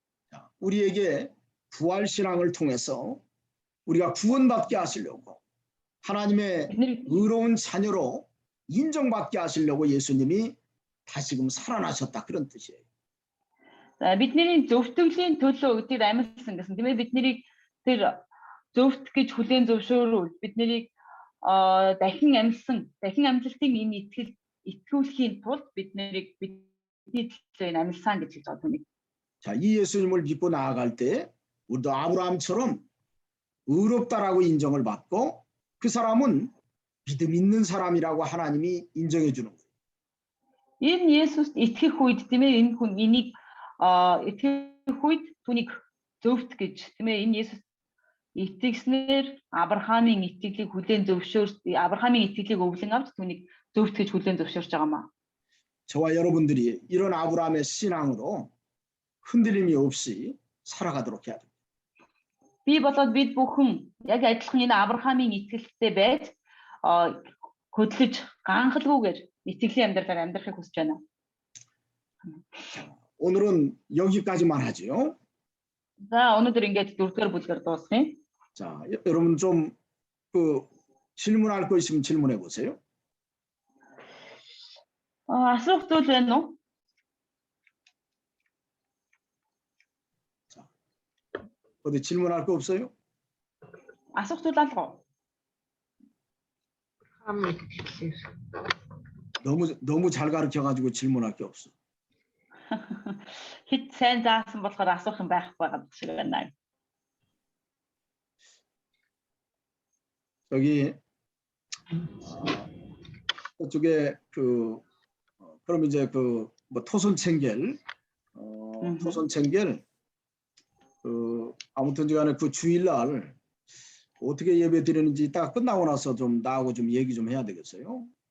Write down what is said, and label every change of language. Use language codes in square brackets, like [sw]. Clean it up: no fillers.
[ko] 자, 우리에게 부활 신앙을 통해서 우리가 구원받게 하시려고 하나님의 의로운 자녀로 인정받게 하시려고 예수님이 다시금 살아나셨다 그런 뜻이에요. [mn] За бидний зөвтгөлийн төлөө тэр амьлсан гэсэн тийм ээ бидний тэр зөвт гэж хүлээн зөвшөөрүүл биднийг дахин амьлалтын энэ итгүүлэхийн тулд бидний төлөө энэ амьлсан гэж хэлж байгаа түүнийг. [ko] 자, 이 예수님을 믿고 나아갈 때 우리도 아브라함처럼 의롭다라고 인정을 받고 그 사람은 믿음 있는 사람이라고 하나님이 인정해 주는 거예요. [mn] Энэ Есүст итгэх үед тийм ээ энэ хүн энийг итгэх үед түүнийг зөвхт гэж тийм ээ энэ Есүс итгэснээр Авраамийн итгэлийг хүлээн Авраамийн итгэлийг өвлөн авч түүнийг зөвхт гэж хүлээн зөвшөөрч байгаамаа. [ko] 저와 여러분들이 이런 아브라함의 신앙으로 흔들림이 없이 살아가도록 해야 됩니다. [mn] Би болоод бид бүхэн яг адилхан энэ Авраамийн итгэлтэй байж хөдлөж ганхалгүйгээр итгэлийн амьдралаар амьдрахыг хүсэж байна. [ko] 오늘은 여기까지만 하죠. [mn] За өнөөдөр ингээд 4-р бүлгээр дуусна. [ko] 자, 여러분 좀 질문할 거 있으면 질문해 보세요. [mn] Асуух зүйл байна уу? [ko] 어디 질문할 거 없어요? [mn] Асуух зүйл алга. Хамаг хэлсэн. [ko] 너무 잘 가르쳐 가지고 질문할 게 없어. [mn] Хит сайн заасан болохоор асуух юм байхгүй байгаа шиг байна. [ko] 여기 그쪽에 그럼 이제 뭐 토손챙겔 토손챙겔 아무튼 간에 그 주일날 어떻게 예배 드리는지 딱 끝나고 나서 좀 나하고 좀 얘기 좀 해야 되겠어요.